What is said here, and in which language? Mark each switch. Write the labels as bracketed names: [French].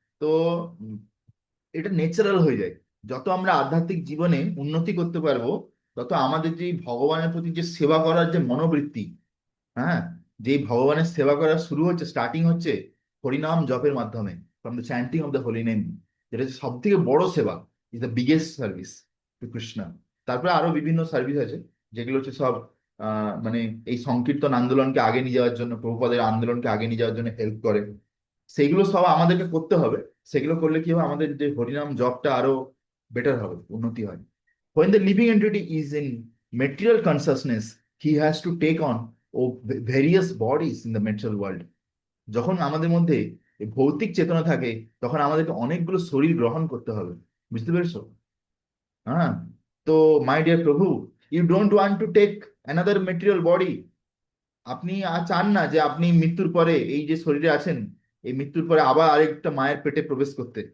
[Bangla] তো এটা ন্যাচারাল হয়ে যায়। যত আমরা আধ্যাত্মিক জীবনে উন্নতি করতে পারবো, তত আমাদের যে ভগবানের প্রতি যে সেবা করার যে মনোবৃত্তি, হ্যাঁ, যে ভগবানের সেবা করা শুরু হচ্ছে, স্টার্টিং হচ্ছে হরিনাম জপের মাধ্যমে, [English] from the chanting of the holy name, [Bangla] যেটা হচ্ছে সব থেকে বড় সেবা, [English] Is the biggest service to Krishna. [Bangla] তারপরে আরো বিভিন্ন সার্ভিস আছে, যেগুলো হচ্ছে সব মানে এই সংকীর্তন আন্দোলনকে আগে নিয়ে যাওয়ার জন্য, প্রভুপাদের আন্দোলনকে আগে নিয়ে যাওয়ার জন্য হেল্প করে। সেগুলো সব আমাদেরকে করতে হবে। সেগুলো করলে কি হবে, আমাদের যে হরিনাম জপটা আরো বেটার হবে, উন্নতি হয়। [English] When the living entity is in material consciousness, he has to take on various bodies in the material world. [Bangla] যখন আমাদের মধ্যে এই ভৌতিক চেতনা থাকে, তখন আমাদেরকে অনেকগুলো শরীর গ্রহণ করতে হবে। বুঝতে পেরেছো? হ্যাঁ। [English] তো my dear prabhu, you don't want to take another material body. [Bangla] আপনি আর চান না যে আপনি মৃত্যুর পরে এই যে শরীরে আছেন, এই মৃত্যুর পরে আবার আরেকটা মায়ের পেটে প্রবেশ করতে।